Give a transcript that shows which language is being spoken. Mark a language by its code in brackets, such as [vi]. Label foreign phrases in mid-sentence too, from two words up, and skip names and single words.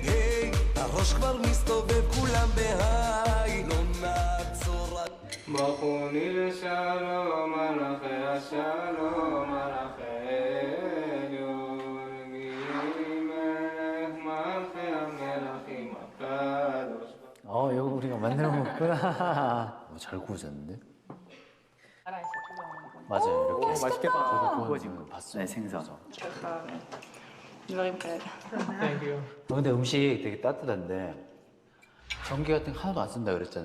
[he] היי, הראש כבר מסתובב כולם בהיי, לא נעצור עד בחוני לשלום, מלאכי השלום, מלאכי עליון, גילי מלך מלכי המלכים הקדוש. [ko] 이거 우리가 만들어 먹구나. 잘 구워졌는데? 나라에서 구워먹는 거. 맞아요, 이렇게. 맛있겠다. 구워진 거 봤어요. 네, 생선. 좋다. 드라이브 가야 돼. 근데 음식 되게 따뜻한데 전기 같은 거 하나도 안 쓴다 그랬잖아요.